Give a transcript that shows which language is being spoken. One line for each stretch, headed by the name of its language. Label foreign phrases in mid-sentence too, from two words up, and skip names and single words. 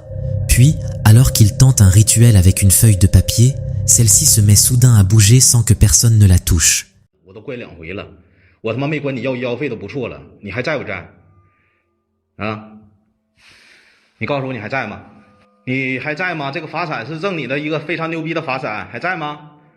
French: Puis, alors qu'il tente un rituel avec une feuille de papier, celle-ci se met soudain à bouger sans que personne ne la touche.
Chinese: 我都怪2回了，我他妈没管你要医药费都不错了，你还在不在？啊？你告诉我你还在吗？你还在吗？这个法伞是挣你的一个非常牛逼的法伞，还在吗？